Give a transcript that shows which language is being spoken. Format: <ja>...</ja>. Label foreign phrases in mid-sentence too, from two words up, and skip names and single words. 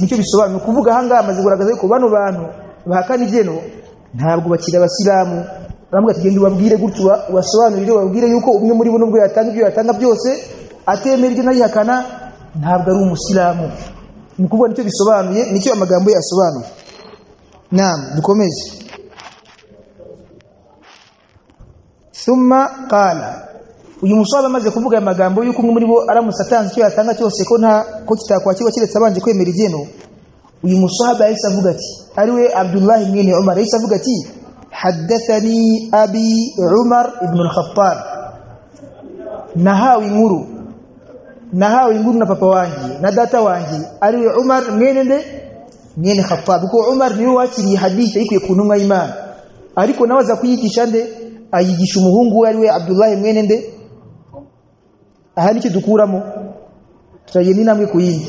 <rw>Nicyo bisobanura kuvuga hanga amaze kugaragaza ko bano bantu bahakana igeno ntabwo bakira abasilamu. Baravuga ati genda ubabwire gutyo wasobanurire babwire yuko umwe muri bo nubwo yatanga ibyo yatanga byose atemera igeno yihakana ntabwo ari umusilamu. Ni kuvuga nicyo bisobanuye, nicyo amagambo yasobanuye. Naam, dukomeze.</rw> <ar>ثم قال,</ar> <rw>uyu musaba amaze kuvuga aya magambo yuko umwe muri bo aramusatanze icyo yatanga cyose ko kitakwakirwa kiretse abanje kwemera igeno. Uyu musaba yahise avuga ati ariwe Abdullah ibn Umar yahise avuga ati</rw> <ar>حدثني أبي عمر بن الخطاب,</ar> <rw>nahawi inkuru na papa wanjye na data wanjye ariwe Umar mwene Khattab. Kuko Umar niwe wakiriye hadithi yikuye ku ntumwa y'Imana, ariko nawe aza kuyigisha ayigisha umuhungu we ariwe Abdullah mwene aha nicyo dukuramo turagenda inamwe ku yindi.</rw>